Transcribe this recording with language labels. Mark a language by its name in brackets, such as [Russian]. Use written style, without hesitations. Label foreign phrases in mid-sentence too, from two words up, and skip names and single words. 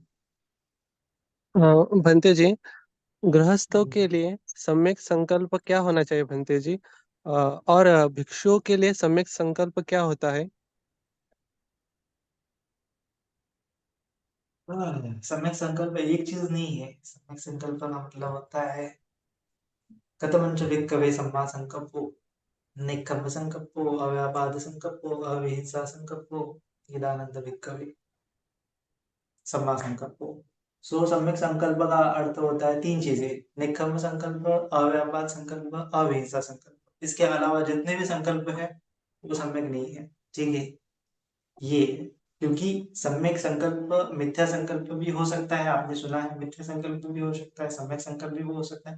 [Hindi] भंते जी, गृहस्थों के लिए सम्यक संकल्प क्या होना चाहिए भंते जी? और भिक्षुओं के लिए सम्यक संकल्प क्या होता है? सम्यक संकल्प एक चीज नहीं है। सम्यक संकल्प का मतलब होता है [Pali] कथमंच भिक्खवे सम्मा संकल्पो, नेक्खम्म संकल्पो, अव्यापाद संकल्पो, अविहिंसा संकल्पो, निदानंद भिक्खवे सम्मा संकल्पो। [Hindi] सो सम्यक संकल्प का अर्थ होता है तीन चीजें: निक्कम संकल्प, अव्यापाद संकल्प, अविहिंसा संकल्प। इसके अलावा जितने भी संकल्प है वो सम्यक नहीं है। ठीक है, ये है। क्योंकि सम्यक संकल्प मिथ्या संकल्प भी हो सकता है, आपने सुना है, मिथ्या संकल्प भी हो सकता है, सम्यक संकल्प भी हो सकता है।